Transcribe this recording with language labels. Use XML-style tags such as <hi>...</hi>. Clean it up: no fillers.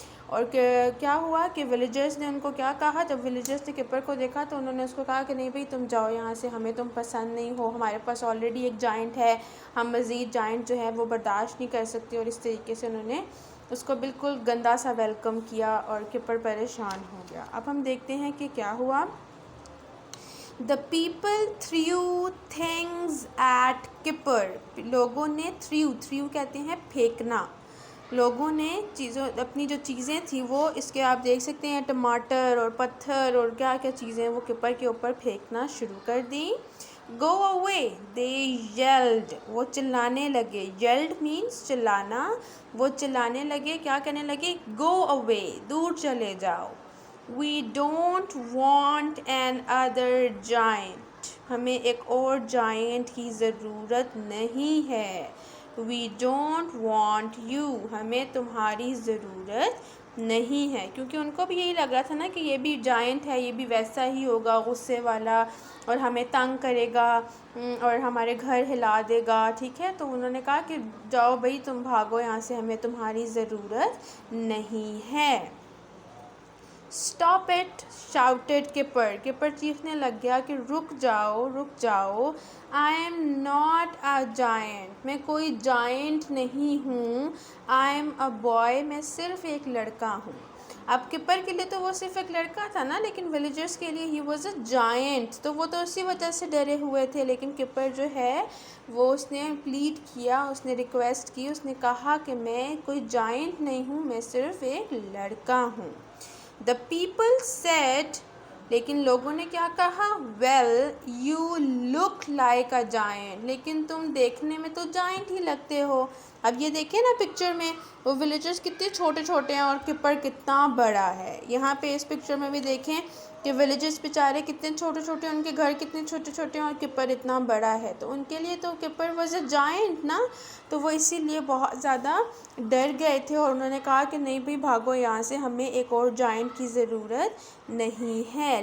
<ur>اور کیا ہوا کہ ولیجرز نے ان کو کیا کہا، جب ولیجرز نے کپر کو دیکھا تو انہوں نے اس کو کہا کہ نہیں بھئی تم جاؤ یہاں سے، ہمیں تم پسند نہیں ہو، ہمارے پاس آلریڈی ایک جائنٹ ہے، ہم مزید جائنٹ جو ہے وہ برداشت نہیں کر سکتے. اور اس طریقے سے انہوں نے اس کو بالکل گندا سا ویلکم کیا، اور کپر پریشان ہو گیا. اب ہم دیکھتے ہیں کہ کیا ہوا.</ur> <en>The people threw things at Kipper.</en> <ur>لوگوں نے threw کہتے ہیں پھینکنا. لوگوں نے اپنی جو چیزیں تھیں وہ اس کے آپ دیکھ سکتے ہیں ٹماٹر اور پتھر اور کیا کیا چیزیں وہ کپر کے اوپر پھینکنا شروع کر دیں.</ur> <en>Go away, they yelled.</en> <ur>وہ چلانے لگے.</ur> <en>Yelled means چلانا.</en> <ur>وہ چلانے لگے، کیا کہنے لگے؟</ur> <en>Go away,</en> <ur>دور چلے جاؤ.</ur> <en>We don't want another giant.</en> <ur>ہمیں ایک اور جائنٹ کی ضرورت نہیں ہے.</ur> <en>We don't want you.</en> <ur>ہمیں تمہاری ضرورت نہیں ہے. کیونکہ ان کو بھی یہی لگ رہا تھا نا کہ یہ بھی جائنٹ ہے، یہ بھی ویسا ہی ہوگا غصے والا، اور ہمیں تنگ کرے گا اور ہمارے گھر ہلا دے گا. ٹھیک ہے، تو انہوں نے کہا کہ جاؤ بھئی تم بھاگو یہاں سے، ہمیں تمہاری ضرورت نہیں ہے.</ur> <en>Stop it, shouted Kipper.</en> <ur>کپر چیخنے لگ گیا کہ رک جاؤ.</ur> <en>I am not a giant.</en> <ur>میں کوئی جائنٹ نہیں ہوں.</ur> <en>I am a boy.</en> <ur>میں صرف ایک لڑکا ہوں. اب کپر کے لیے تو وہ صرف ایک لڑکا تھا نا، لیکن ولیجرز کے لیے</ur> <en>he was a giant.</en> <ur>تو وہ تو اسی وجہ سے ڈرے ہوئے تھے. لیکن کپر جو ہے وہ اس نے پلیڈ کیا، اس نے ریکویسٹ کی، اس نے کہا کہ میں کوئی جائنٹ نہیں ہوں، میں صرف ایک لڑکا ہوں.</ur> <en>The people said.</en> <ur>لیکن لوگوں نے کیا کہا؟</ur> <en>Well, you look like a giant.</en> <ur>لیکن تم دیکھنے میں تو جائنٹ ہی لگتے ہو. اب یہ دیکھیں نا پکچر میں وہ ولیجرز کتنے چھوٹے چھوٹے ہیں اور کپر کتنا بڑا ہے. یہاں پہ اس پکچر میں بھی دیکھیں کہ ولیجرز بیچارے کتنے چھوٹے چھوٹے، ان کے گھر کتنے چھوٹے چھوٹے ہیں، اور کپر اتنا بڑا ہے. تو ان کے لیے تو کپر</ur> <en>was a giant</en> <ur>نا، تو وہ اسی لیے بہت زیادہ ڈر گئے تھے، اور انہوں نے کہا کہ نہیں بھئی بھاگو یہاں سے، ہمیں ایک اور جائنٹ کی ضرورت نہیں ہے.</ur>